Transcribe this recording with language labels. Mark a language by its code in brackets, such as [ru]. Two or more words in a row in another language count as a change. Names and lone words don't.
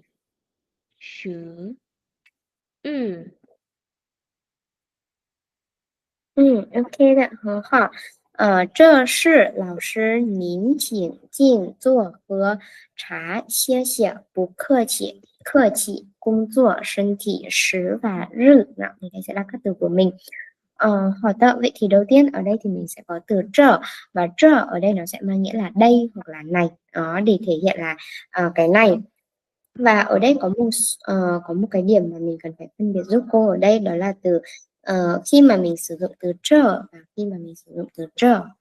[zh] 食日。 OK 的，很好。这是老师，您请进坐喝茶，谢谢，不客气，客气。工作，身体，食 và rư. [vi] Đó, thì đây sẽ là các từ của mình. Hỏi đó, vậy thì đầu tiên ở đây thì mình sẽ có từ trở, và trở ở đây nó sẽ mang nghĩa là đây hoặc là này. Đó, để thể hiện là cái này. Và ở đây có một cái điểm mà mình cần phải phân biệt giúp cô ở đây, đó là từ khi mà mình sử dụng từ trở và khi mà mình sử dụng từ trở.